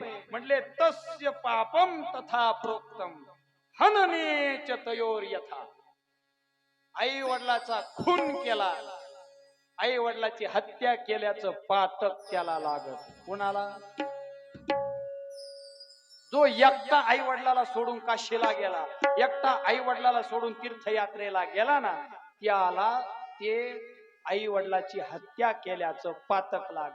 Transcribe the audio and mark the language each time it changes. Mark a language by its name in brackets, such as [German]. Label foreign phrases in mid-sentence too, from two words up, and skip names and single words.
[Sanskrit] म्हटले तस्य पापम तथा प्रोक्तम हनने तयोर यथा. [Marathi] आई वडिलाचा खून केला, आई वडिलाची हत्या केल्याचं पातक त्याला लागत. कोणाला? जो एकटा आई वडिलाला सोडून काशीला गेला, एकटा आई वडिलाला सोडून तीर्थयात्रेला गेला ना, त्याला ते आई वडिलाची हत्या केल्याचं पातक लागत.